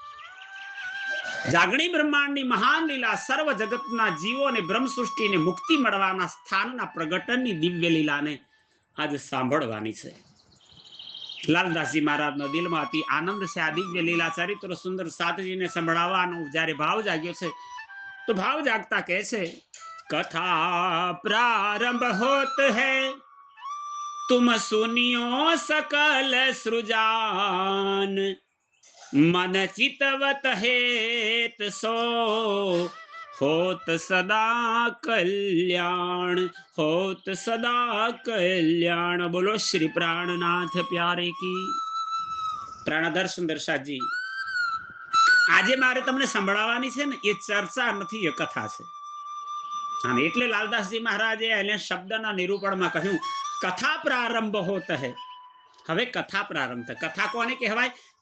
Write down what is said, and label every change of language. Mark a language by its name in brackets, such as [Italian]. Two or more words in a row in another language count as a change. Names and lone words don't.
[Gujarati] જાગણી બ્રહ્માંડની મહાન લીલા સર્વ જગતના જીવોને બ્રહ્મ સૃષ્ટિને મુક્તિ મળવાના સ્થાનના પ્રગટનની દિવ્ય લીલાને આજે સાંભળવાની છે. લાલદાસજી મહારાજના દિલમાં અતિ આનંદ છે. આ દિવ્ય લીલા ચરિત્ર સુંદર સાધજીને સંભળાવવાનો જ્યારે ભાવ જાગ્યો છે તો ભાવ જાગતા કહે છે [Hindi] कथा प्रारंभ होत है तुम सुनियो सकल सृजान, मन चितवत हेत सो होत सदा कल्याण, होत सदा कल्याण. बोलो श्री प्राणनाथ प्यारे की. [Gujarati] પ્રાણધર સુંદરસાજી, આજે મારે તમને સંભળાવવાની છે ને એ ચર્ચા નથી, એ કથા છે. અને એટલે લાલદાસજી મહારાજે એને શબ્દના નિરૂપણમાં કહ્યું [Hindi] कथा प्रारंभ होत है. [Gujarati] હવે કથા પ્રારંભ થાય. કથા કોને કહેવાય?